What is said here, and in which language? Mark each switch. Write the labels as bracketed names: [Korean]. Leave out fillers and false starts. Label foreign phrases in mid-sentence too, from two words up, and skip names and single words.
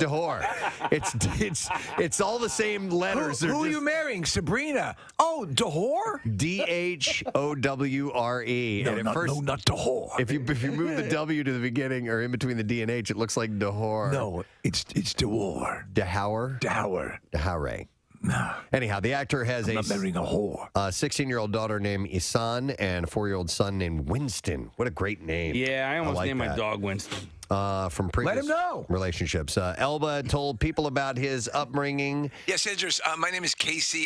[English] Dahor. It's all the same letters. Who are you marrying? Sabrina. Oh, Dahor? Dhowre. No, And not Dahor. If you move the W to the beginning or in between the D and H, it looks like Dahor. No, it's Dahor. Dahor. Dahor. Dahore. Anyhow, the actor has I'm not marrying a whore. 16-year-old daughter named Isan and a 4-year-old son named Winston. What a great name. Yeah, I almost like named my that. dog Winston. From previous Let him know. relationships. Elba told people about his upbringing. Yes, Idris. My name is Casey.